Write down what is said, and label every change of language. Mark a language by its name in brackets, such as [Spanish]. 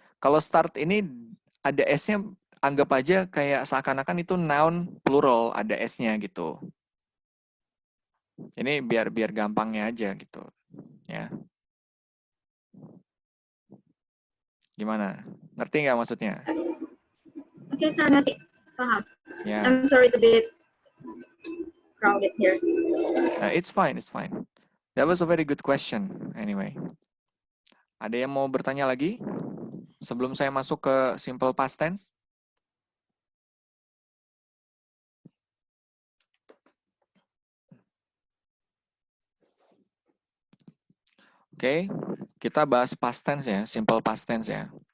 [Indonesian] Kalau start ini ada S-nya, anggap aja kayak seakan-akan itu noun plural, ada S-nya gitu. Ini biar gampangnya aja gitu. Ya. Gimana? Ngerti nggak maksudnya? Oke, saya ngerti. Paham. Ya. [English] I'm sorry to be crowded here. It's fine. That was a very good question. Anyway. [Indonesian] Ada yang mau bertanya lagi? Sebelum saya masuk ke simple past tense? Oke, kita bahas past tense ya, simple past tense ya.